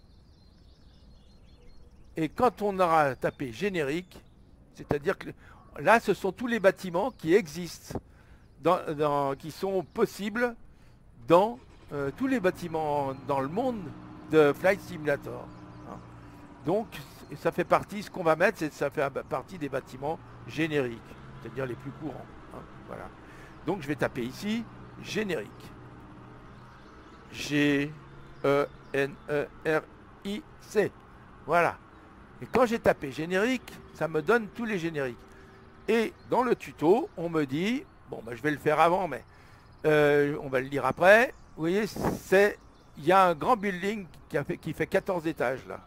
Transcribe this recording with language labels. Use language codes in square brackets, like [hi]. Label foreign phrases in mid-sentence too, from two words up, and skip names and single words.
[fr] Et quand on aura tapé générique, c'est-à-dire que là, ce sont tous les bâtiments qui existent, qui sont possibles dans tous les bâtiments dans le monde de Flight Simulator. Hein. Donc, ça fait partie, ce qu'on va mettre, ça fait partie des bâtiments génériques, c'est-à-dire les plus courants. Hein. Voilà. Donc, je vais taper ici, générique. G-E-N-E-R-I-C. Voilà. Et quand j'ai tapé générique, ça me donne tous les génériques. Et dans le tuto, on me dit, bon, bah, je vais le faire avant, mais on va le lire après. Vous voyez, il y a un grand building qui fait 14 étages là.